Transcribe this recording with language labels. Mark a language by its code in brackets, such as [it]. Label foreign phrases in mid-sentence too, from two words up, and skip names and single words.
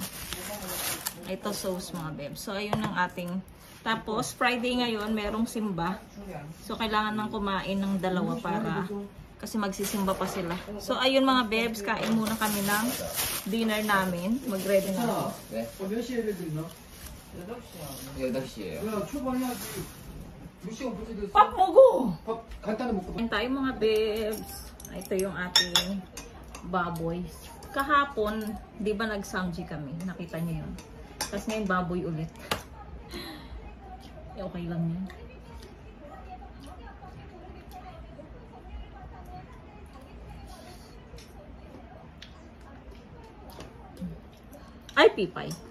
[tl] Ito sauce mga bebs. So, ayun ang ating. Tapos, Friday ngayon, merong simba. So, kailangan nang kumain ng dalawa para, kasi magsisimba pa sila. So, ayun mga bebs, kain muna kami ng dinner namin. Mag-ready na ako. [ko] 몇 시에 예를 들나? 8시에요. 야, 출발해야지. 2시간 벌써 됐어. [tl] Pop mo [ko] 밥 간단히 먹고. [tl] kain tayo mga bebs. Ito yung ating baboy. Kahapon, di ba nag-samji kami? Nakita niyo yun. Tapos ngayon, baboy ulit. Okay lang yun. Ay, pipay.